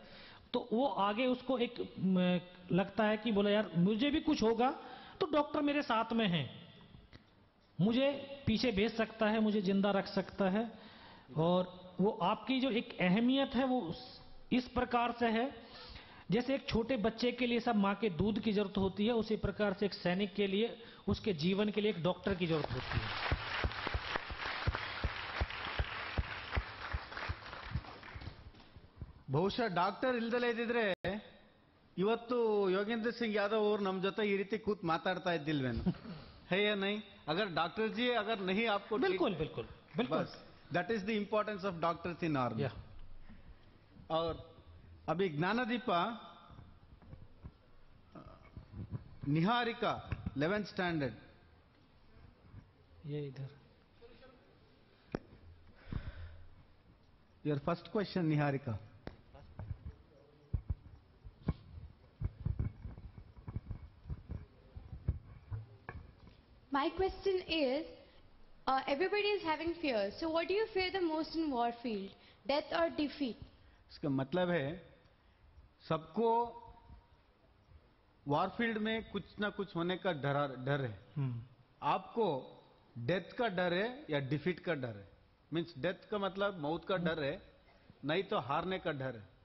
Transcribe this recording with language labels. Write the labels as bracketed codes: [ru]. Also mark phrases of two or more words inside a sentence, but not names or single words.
[hi] तो वो आगे उसको एक लगता है कि बोला यार मुझे भी कुछ होगा तो डॉक्टर मेरे साथ में है, मुझे पीछे भेज सकता है, मुझे जिंदा रख सकता है। और वो आपकी जो एक अहमियत है वो इस प्रकार से है, जैसे एक छोटे बच्चे के लिए सब माँ के दूध की जरूरत होती है, उसी प्रकार से एक सैनिक के लिए उसके जीवन के लिए एक डॉक्टर की जरूरत होती है। [kn] ಬಹುಶಃ ಡಾಕ್ಟರ್ ಇಲ್ದಲೇ ಇದ್ದಿದ್ರೆ ಇವತ್ತು ಯೋಗೇಂದ್ರ ಸಿಂಗ್ ಯಾದವ್ ಅವರು ನಮ್ಮ ಜೊತೆ ಈ ರೀತಿ ಕೂತ್ ಮಾತಾಡ್ತಾ ಇದ್ದಿಲ್ವೇನು? [hi] है या नहीं? अगर डॉक्टर जी अगर नहीं आपको, बिल्कुल बिल्कुल बिल्कुल, [en] that is the importance of doctors in army. [hi] और अभी [en] ज्ञानदीप निहारिका 11th स्टैंडर्ड, [hi] ये इधर [en] your first question Niharika. My question is, everybody is having fear. So what do you fear the most in war field? Death or defeat? [hi] इसका मतलब है सबको वॉरफील्ड में कुछ ना कुछ होने का डर है. आपको डेथ का डर है या डिफीट का डर है? मीन्स डेथ का मतलब मौत का डर है, नहीं तो हारने का डर है.